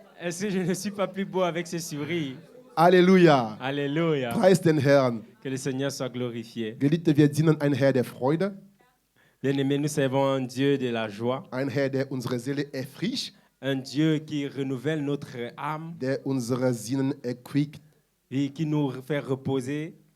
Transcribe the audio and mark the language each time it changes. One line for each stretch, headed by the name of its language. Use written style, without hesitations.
French: Est-ce que je ne suis pas plus beau avec ce sourire?
German: Halleluja.
French: Alléluia.
German: Preis den Herrn.
French: Que le Seigneur soit glorifié.
German: Geliebte, wir dienen ein Herr der Freude,
French: Bien-aimés, nous servons un Dieu de la joie,
German: ein Herr, der unsere Seele erfrischt,
French: un Dieu qui renouvelle notre âme
German: der unsere Sinnen erquickt.
French: et qui nous fait reposer